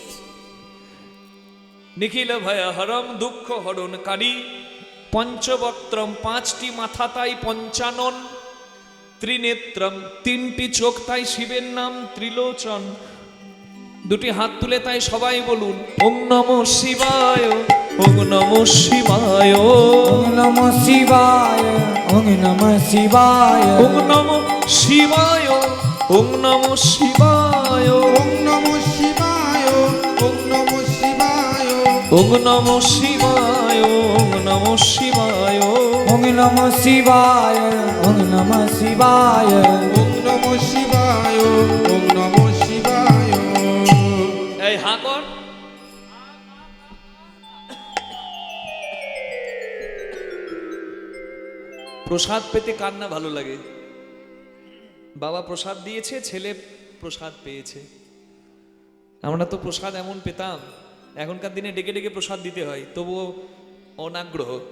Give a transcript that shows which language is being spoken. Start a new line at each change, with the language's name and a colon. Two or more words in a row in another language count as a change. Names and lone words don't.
Bangla: নিখিল ভয় হরম দুঃখ হরণকারী, পঞ্চবক্ত্রম, পাঁচটি মাথা তাই পঞ্চানন, ত্রিনেত্রম, তিনটি চোখ তাই শিবের নাম ত্রিলোচন। দুটি হাত তুলে তাই সবাই বলুন
Sanskrit: ওম নমঃ শিবায়, ওম নমঃ শিবায়, ওম নমঃ শিবায়, ওম নমঃ শিবায়, ওম নমঃ শিবায়, ওম নমঃ শিবায়, ওম নমঃ শিবায়, ওম নমঃ শিবায়, ওম নমঃ শিবায়, ওম নমঃ শিবায়, ওম নমঃ শিবায়, ওম নমঃ শিবায়, ওম নমঃ শিবায়, ওম নমঃ শিবায়।
Bangla: এই হাঁ কর। প্রসাদ পেতে কার না ভালো লাগে? বাবা প্রসাদ দিয়েছে, ছেলে প্রসাদ পেয়েছে। আমরা তো প্রসাদ এমন পেতাম, এখনকার দিনে ডেকে ডেকে প্রসাদ দিতে হয়, তবুও অনাগ্রহ।